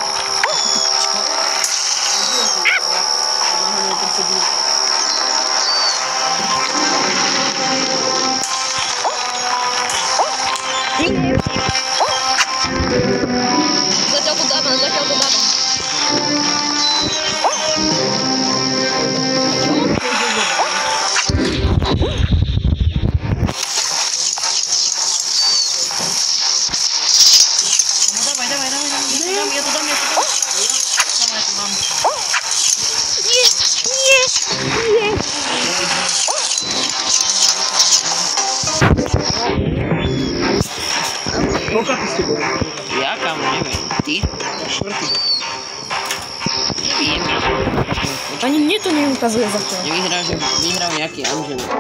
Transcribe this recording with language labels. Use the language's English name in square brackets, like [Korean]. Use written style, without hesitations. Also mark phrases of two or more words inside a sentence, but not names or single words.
[Slovak] Zatiaľ to dávam, zatiaľ to dávam. [Polish] Dawaj, dawaj, dawaj, dawaj. Ja to dam. Dawaj, to mam. Nie, nie, nie. [Slovak] Koľka ty ste boli? Ja kam, neviem. Ty? Štvrtý. Neviem. Ani mne to neukazuje zatiaľ. Vyhral nejaký Angel.